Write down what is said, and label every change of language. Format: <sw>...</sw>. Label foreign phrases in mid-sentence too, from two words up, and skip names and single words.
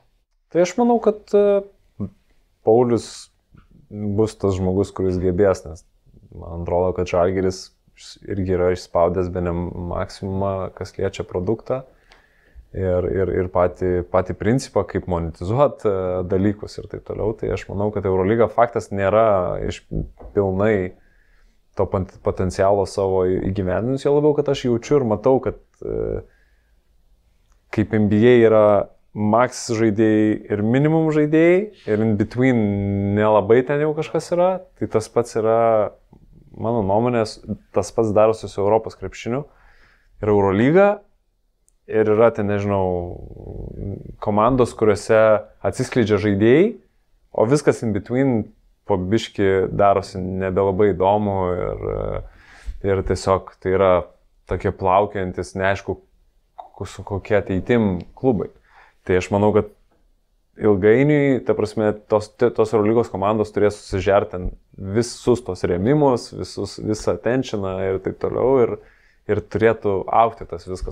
<lt>Tai aš manau, kad Paulius bus tas žmogus, kuris gebės, nes man atrodo, kad Žalgiris irgi yra išspaudęs bene maksimumą, kas liečia produktą ir patį principą, kaip monetizuoti dalykus ir taip toliau. Tai aš manau, kad Eurolyga faktas nėra pilnai to potencialo savo įgyvendinus, jo labiau, kad aš jaučiu ir matau, kad kaip NBA yra max žaidėjai ir minimum žaidėjai ir</lt> <en>in between</en> <lt>nelabai ten jau kažkas yra, tai tas pats yra, mano nuomonės, tas pats darosi su Europos krepšiniu ir Eurolyga ir yra ten, nežinau, komandos, kuriuose atsiskleidžia žaidėjai, o viskas</lt> <en>in between</en> <lt>po biškį darosi nebelabai įdomu ir tiesiog tai yra tokie plaukiantis, neaišku, su kokie ateitim klubai. Tai aš manau, kad ilgainiui, ta prasme, tos Eurolygos komandos turės susižerti visus tos rėmimus, visą attentioną ir taip toliau ir turėtų augti tas viskas.</lt>